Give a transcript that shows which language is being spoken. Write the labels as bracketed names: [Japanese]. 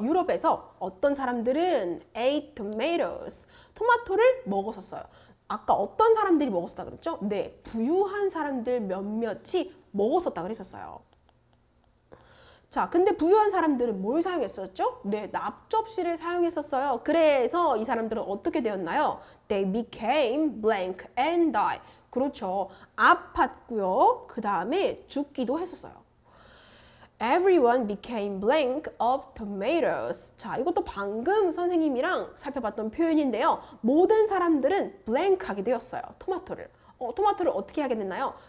[Korean] 유럽에서 어떤 사람들은 [English] ate tomatoes, [Korean] 토마토를 먹었었어요. 아까 어떤 사람들이 먹었었다 그랬죠? 네, 부유한 사람들 몇몇이 먹었었다 그랬었어요. 자, 근데 부유한 사람들은 뭘 사용했었죠? 네, 납접시를 사용했었어요. 그래서 이 사람들은 어떻게 되었나요? [English] They became blank and die. [Korean] 그렇죠. 아팠고요. 그 다음에 죽기도 했었어요. [English] Everyone became blank of tomatoes. [Korean] 자, 이것도 방금 선생님이랑 살펴봤던 표현인데요. 모든 사람들은 [English] blank [Korean] 하게 되었어요. 토마토를. 토마토를 어떻게 하게 됐나요?